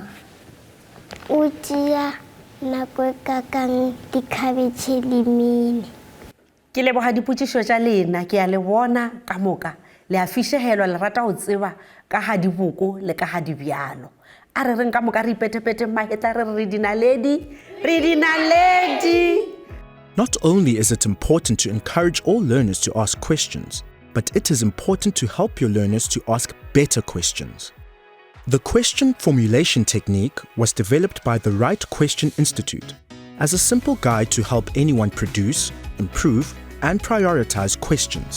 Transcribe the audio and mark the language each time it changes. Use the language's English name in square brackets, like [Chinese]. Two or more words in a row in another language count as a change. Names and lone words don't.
[Northern Sotho] O tšea nako e kakang dikhabetšhe le mine? Ke leboga dipotšišo tša lena, ke a le bona ka moka. Le a fišegelwa le rata go tseba ka ga diboko le ka ga dibealo. A re reng ka moka re ipetepete magetla re dinaledi, re dinaledi. [English] Not only is it important to encourage all learners to ask questions, but it is important to help your learners to ask better questions. The question formulation technique was developed by the Right Question Institute as a simple guide to help anyone produce, improve, and prioritize questions.